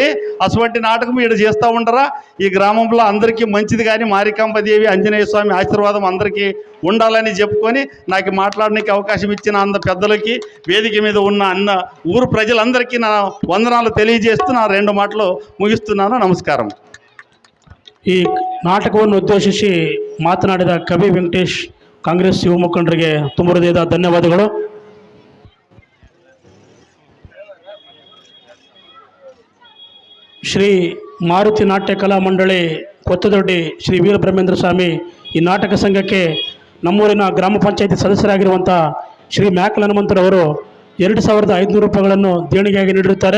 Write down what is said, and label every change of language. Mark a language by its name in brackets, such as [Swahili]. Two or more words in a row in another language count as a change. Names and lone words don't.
[Telugu] అటువంటి నాటకం ఇక్కడ చేస్తూ ఉంటారా. ఈ గ్రామంలో అందరికీ మంచిది కానీ మారికాంబదేవి ఆంజనేయ స్వామి ఆశీర్వాదం అందరికీ ఉండాలని చెప్పుకొని నాకు మాట్లాడడానికి అవకాశం ఇచ్చిన అంద పెద్దలకి వేదిక మీద ఉన్న అన్న ఊరు ప్రజలందరికీ నా వందనాలు తెలియజేస్తూ నా 2 మాటలు ముగిస్తున్నాను. నమస్కారం. [Kannada] ಈ ನಾಟಕವನ್ನು ಉದ್ದೇಶಿಸಿ ಮಾತನಾಡಿದ ಕವಿ ವೆಂಕಟೇಶ್ ಕಾಂಗ್ರೆಸ್ ಯುವ ಮುಖಂಡರಿಗೆ ತುಂಬ ಹೃದಯದ ಧನ್ಯವಾದಗಳು. ಶ್ರೀ ಮಾರುತಿ ನಾಟ್ಯ ಕಲಾ ಮಂಡಳಿ ಕೊತ್ತದೊಡ್ಡಿ ಶ್ರೀ ವೀರಬ್ರಹ್ಮೇಂದ್ರ ಸ್ವಾಮಿ ಈ ನಾಟಕ ಸಂಘಕ್ಕೆ ನಮ್ಮೂರಿನ ಗ್ರಾಮ ಪಂಚಾಯಿತಿ ಸದಸ್ಯರಾಗಿರುವಂಥ ಶ್ರೀ ಮ್ಯಾಕಲ್ ಹನುಮಂತರವರು 2,500 ರೂಪಾಯಿಗಳನ್ನು ದೇಣಿಗೆಯಾಗಿ ನೀಡಿರುತ್ತಾರೆ.